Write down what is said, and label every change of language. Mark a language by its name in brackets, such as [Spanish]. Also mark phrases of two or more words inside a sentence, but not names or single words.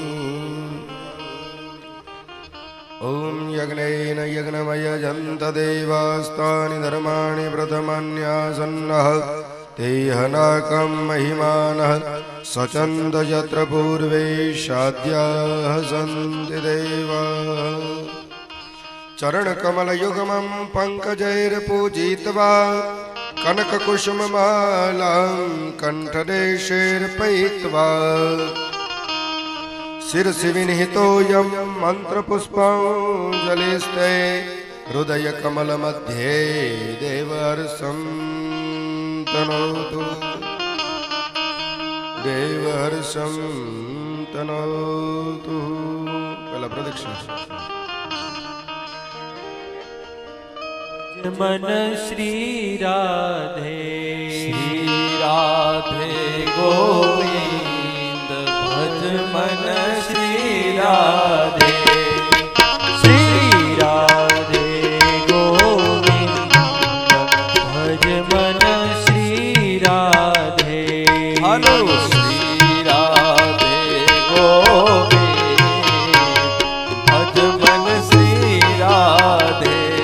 [Sanskrit] ઓમ યજ્ઞેન યજ્ઞમયજંત દેવાસ્તાની ધર્માણિ પ્રથમન્યાસન્નઃ તેહનાકં મહિમાનઃ સચંદ યત્ર પૂર્વે શાદ્યાઃ સંતિ દેવા. ચરણકમલયુગમં પંકજૈર્પૂજિત્વા કનકકુસુમમાલાં કંઠદેશૈર્પયિત્વા શિરસि विनिहितोऽयं मन्त्रपुष्पाञ्जलिस्ते हृदयकमलमध्ये देवहर्षं तनोतु देवहर्षं तनोतु [Hindi] पहला प्रदक्षिणा मन श्री राधे गोविंद भज मन श्री राधे श्री राधे गोविंद भज मन श्री राधे हलो श्री राधे गोविंद भज मन श्री राधे